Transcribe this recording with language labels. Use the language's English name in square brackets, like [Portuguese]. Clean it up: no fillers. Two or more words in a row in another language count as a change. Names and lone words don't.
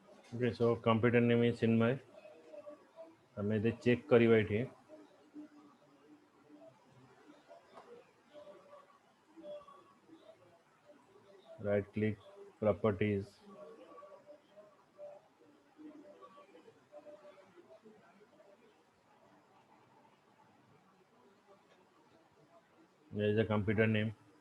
[English] Okay, so computer name is Chinmay. [Odia] ଆମେ ଯଦି ଚେକ୍ କରିବା ଏଠି [English] right click properties there is a computer name.